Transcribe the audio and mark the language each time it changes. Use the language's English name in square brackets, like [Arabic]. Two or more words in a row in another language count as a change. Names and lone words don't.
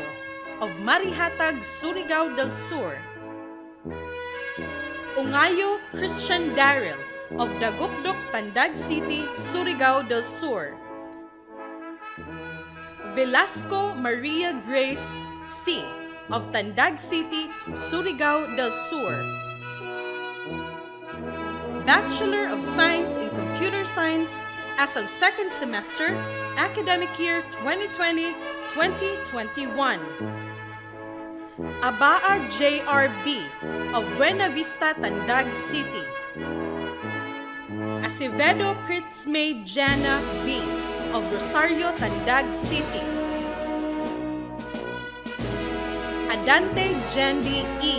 [English] of Marihatag, Surigao del Sur. Ungayo Christian Daryl of Dagukdok, Tandag City, Surigao del Sur. Velasco Maria Grace C. of Tandag City, Surigao del Sur. Bachelor of Science in Computer Science as of second semester, academic year 2020-2021. Abaa JRB of Buena Vista, Tandag City. Acevedo Pritzmay Jana B. of Rosario, Tandag City. Adante Jendi E.